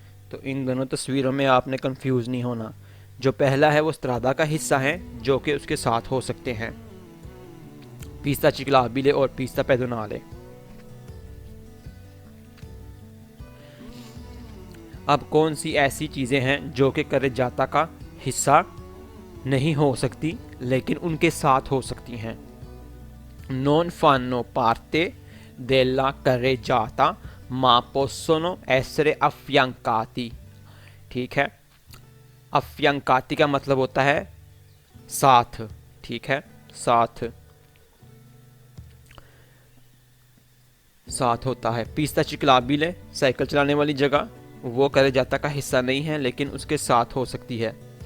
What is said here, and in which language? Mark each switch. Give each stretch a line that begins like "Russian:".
Hindi: तो इन दोनों तस्वीरों में आपने कंफ्यूज नहीं होना। जो पहला है वो स्त्रादा का हिस्सा है जो कि उसके साथ हो सकते हैं, पिस्ता चिक्लाबिले और पिस्ता पेडोनाले। अब कौन सी ऐसी चीज़ें हैं जो कि करेजाता का हिस्सा नहीं हो सकती लेकिन उनके साथ हो सकती हैं?
Italian: Non fanno parte della carreggiata ma possono essere affiancati।
Hindi: ठीक है। अफियंकाती का मतलब होता है साथ। ठीक है। साथ साथ होता है। पिस्ता चिक्लाबिले, साइकिल चलाने वाली जगह, वो करेजाता का हिस्सा नहीं है लेकिन उसके साथ हो सकती है।